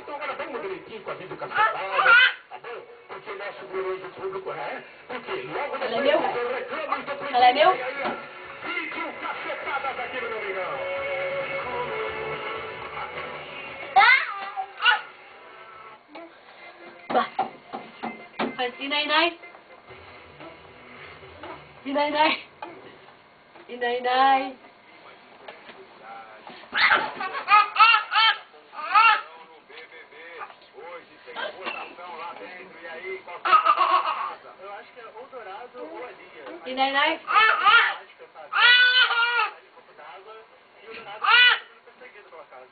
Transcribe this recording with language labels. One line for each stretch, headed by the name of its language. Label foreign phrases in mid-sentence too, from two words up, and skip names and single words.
Portuguese: Então agora vamos direitinho com a vida cacetada, tá bom? Porque o nosso glorioso público é. Porque logo depois eu reclamo e tô proibido. Ela é meu? Vídeo cacetadas aqui no Domingão. Faz inai-nai. Inai-nai. Inai-nai. Hoje tem votação lá dentro, e aí, qual que é? Eu acho que é ou Dourado ou Alia. Inai-nai. E o Dourado tá sendo perseguido pela casa.